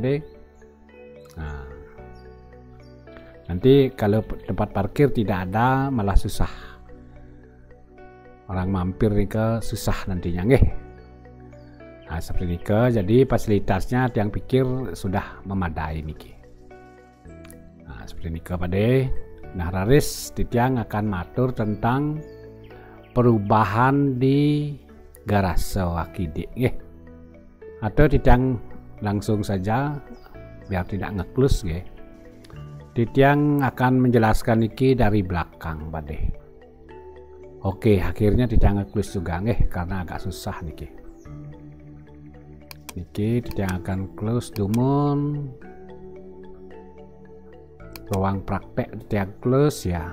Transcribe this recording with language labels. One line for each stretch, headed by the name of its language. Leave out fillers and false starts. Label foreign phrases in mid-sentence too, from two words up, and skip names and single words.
Indonesian: Nah, nanti kalau tempat parkir tidak ada malah susah. Orang mampir nih ke susah nantinya nggih. Nah seperti ini ke, jadi fasilitasnya yang pikir sudah memadai niki. Nah seperti ini ke Pak. Nah raris titiang akan matur tentang perubahan di garase wakide nggih. Atau titiang langsung saja biar tidak ngeklus nggih. Titiang akan menjelaskan niki dari belakang Pak. Oke, akhirnya tidak nge-close juga nggih karena agak susah niki. Niki tidak akan close dumun. Ruang praktek tidak close ya.